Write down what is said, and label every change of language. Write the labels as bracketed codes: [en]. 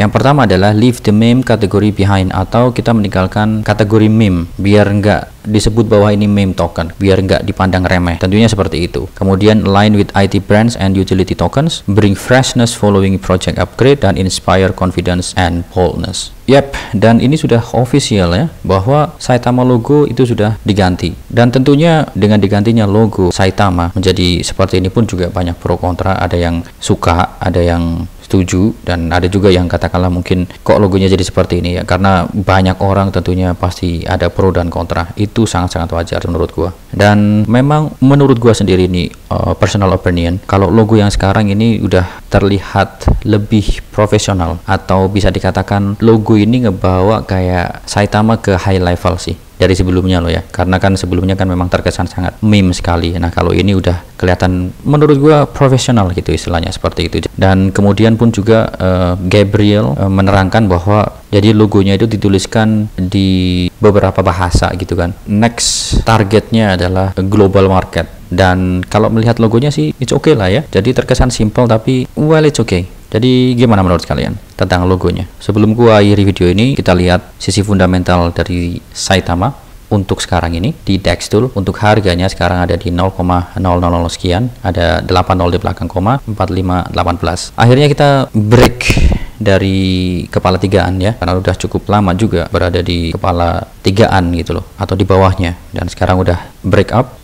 [id] Yang pertama adalah leave the meme category behind, atau kita meninggalkan kategori meme biar nggak disebut bahwa ini meme token, biar nggak dipandang remeh. Tentunya seperti itu. [en] Kemudian align with IT brands and utility tokens, bring freshness following project upgrade, dan inspire confidence and boldness. [id] Yep, dan ini sudah official ya, bahwa Saitama logo itu sudah diganti. Dan tentunya dengan digantinya logo Saitama menjadi seperti ini pun juga banyak pro kontra. Ada yang suka, ada yang setuju, dan ada juga yang katakanlah mungkin kok logonya jadi seperti ini ya, karena banyak orang tentunya pasti ada pro dan kontra. Itu sangat-sangat wajar menurut gua. Dan memang menurut gua sendiri ini personal opinion, kalau logo yang sekarang ini udah terlihat lebih profesional, atau bisa dikatakan logo ini ngebawa kayak Saitama ke high level sih dari sebelumnya loh ya, karena kan sebelumnya kan memang terkesan sangat meme sekali. Nah kalau ini udah kelihatan menurut gua profesional gitu istilahnya, seperti itu. Dan kemudian pun juga Gabriel menerangkan bahwa jadi logonya itu dituliskan di beberapa bahasa gitu kan. Next targetnya adalah global market, dan kalau melihat logonya sih it's okay lah ya. Jadi terkesan simple tapi well it's okay. Jadi gimana menurut kalian tentang logonya? Sebelum gua akhiri video ini, kita lihat sisi fundamental dari Saitama untuk sekarang ini di DEX Tool. Untuk harganya sekarang ada di 0,000 sekian, ada 80 di belakang koma, 4518. Akhirnya kita break dari kepala tigaan ya, karena udah cukup lama juga berada di kepala tigaan gitu loh, atau di bawahnya, dan sekarang udah break up.